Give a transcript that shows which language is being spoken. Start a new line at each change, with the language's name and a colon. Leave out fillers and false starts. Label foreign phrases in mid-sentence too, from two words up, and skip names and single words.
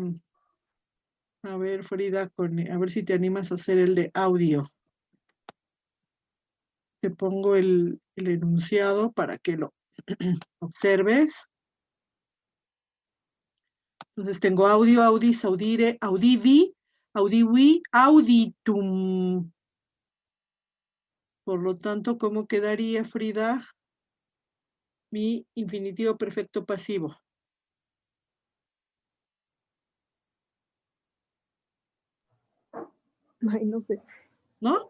Spanish: A ver, Frida, a ver si te animas a hacer el de audio. Te pongo el enunciado para que lo observes. Entonces tengo audio,
Latin: audis, audire, audivi, audivi, auditum.
Spanish: Por lo tanto, ¿cómo quedaría, Frida, mi infinitivo perfecto pasivo? Ay, no sé. ¿No?